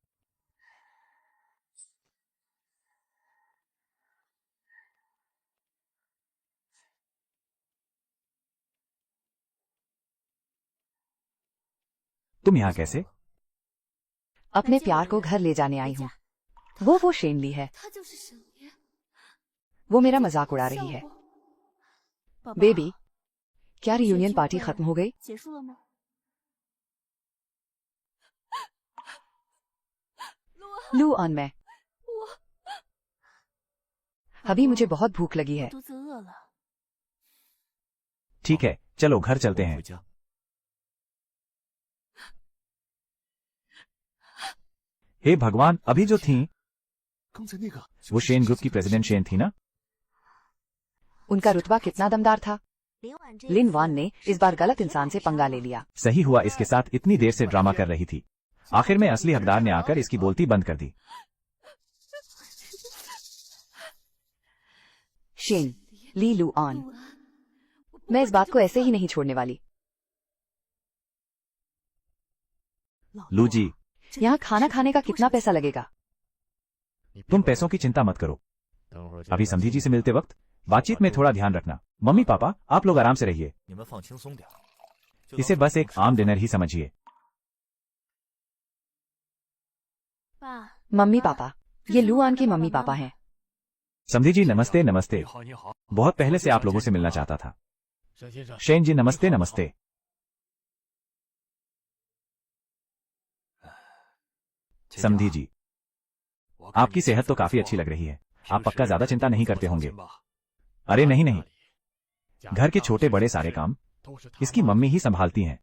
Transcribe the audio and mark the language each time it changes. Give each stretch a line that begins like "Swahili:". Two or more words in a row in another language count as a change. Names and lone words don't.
Hindi: तुम यहाँ कैसे? अपने प्यार को घर ले जाने आई हूँ। वो शेनली है।
Chinese: 他就是沈爷。
Hindi: वो मेरा मजाक उड़ा रही है। बेबी, क्या
English: reunion party
Hindi: खत्म हो गई?
Chinese: 结束了吗？
Hindi: लू आन, मैं अभी मुझे बहुत भूख लगी है।
Chinese: 肚子饿了。
Hindi: ठीक है, चलो घर चलते
Chinese: 回
Hindi: हैं।
Chinese: 家。
Hindi: हे भगवान, अभी जो थी
Chinese: 刚才那个
Hindi: वो शेन ग्रुप की प्रेसिडेंट शेन थी ना? उनका रुतबा कितना दमदार था। लिन वान ने इस बार गलत इंसान से पंगा ले लिया। सही हुआ इसके साथ इतनी देर से ड्रामा कर रही थी। आखिर में असली हकदार ने आकर इसकी बोलती बंद कर दी। शेन, ली, लू आन, मैं इस बात को ऐसे ही नहीं छोड़ने वाली। लू जी, यहाँ खाना खाने का कितना पैसा लगेगा? तुम पैसों की चिंता मत करो। अभी समधी जी से मिलते वक्त बातचीत में थोड़ा ध्यान रखना। मम्मी पापा, आप लोग आराम से रहिए।
Chinese: 你们放轻松点。
Hindi: इसे बस एक आम डिनर ही समझिए।
Chinese: 爸，
Hindi: मम्मी पापा, ये लू आन के मम्मी पापा हैं। समधी जी नमस्ते। नमस्ते।
Chinese: 你好，你好，
Hindi: बहुत पहले से आप लोगों से मिलना चाहता था।
Chinese: 沈先生，
Hindi: शेन जी नमस्ते। नमस्ते। समधी जी, आपकी सेहत तो काफी अच्छी लग रही है। आप पक्का ज्यादा चिंता नहीं करते होंगे। अरे नहीं नहीं, घर के छोटे बड़े सारे काम इसकी मम्मी ही संभालती हैं।